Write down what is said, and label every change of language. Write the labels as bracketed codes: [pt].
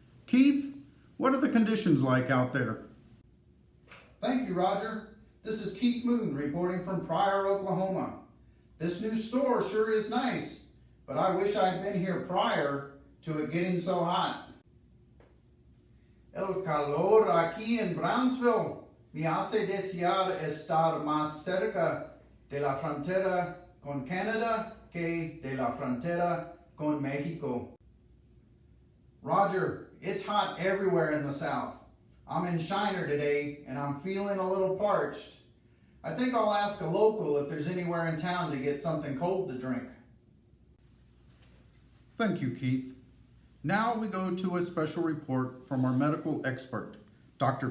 [en] Keith, what are the conditions like out there? Thank you, Roger. This is Keith Moon reporting from Pryor, Oklahoma. This new store sure is nice, but I wish I'd been here prior to it getting so hot. [es] El calor aquí en Brownsville me hace desear estar más cerca de la frontera con Canada que de la frontera con Mexico. [en] Roger, it's hot everywhere in the South. I'm in Shiner today and I'm feeling a little parched. I think I'll ask a local if there's anywhere in town to get something cold to drink. Thank you, Keith. Now we go to a special report from our medical expert, Dr.